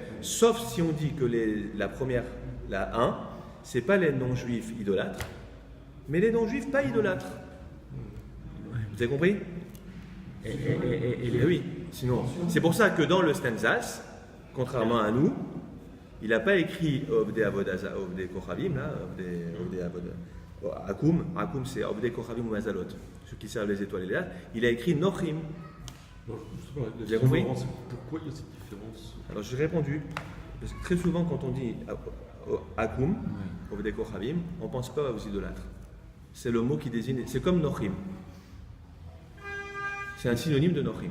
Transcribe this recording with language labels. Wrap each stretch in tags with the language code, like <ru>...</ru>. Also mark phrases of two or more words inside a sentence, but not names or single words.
<fr>Sauf si on dit que la première, la 1, c'est pas les non-juifs idolâtres, mais les non-juifs pas idolâtres. Vous avez compris? Oui, sinon. C'est pour ça que dans le Stenzhals, contrairement à nous, il n'a pas écrit</fr> <he>עובדי עבודה זרה, עובדי כוכבים,</he> <fr>là,</fr> <he>עובדי עבודה זרה.</he> <fr>Akum, c'est</fr> <he>עובדי כוכבים</he> <fr>ou Mazalot, ceux qui servent les étoiles et les astres. Il a écrit Nochim. Vous avez compris? Pourquoi il y a cette différence? Alors j'ai répondu, parce que très souvent quand on dit Akum,</fr> <he>עובדי כוכבים,</he> <fr>on ne pense pas aux idolâtres. C'est le mot qui désigne, c'est comme Nochim. C'est un synonyme de Nochim.</fr>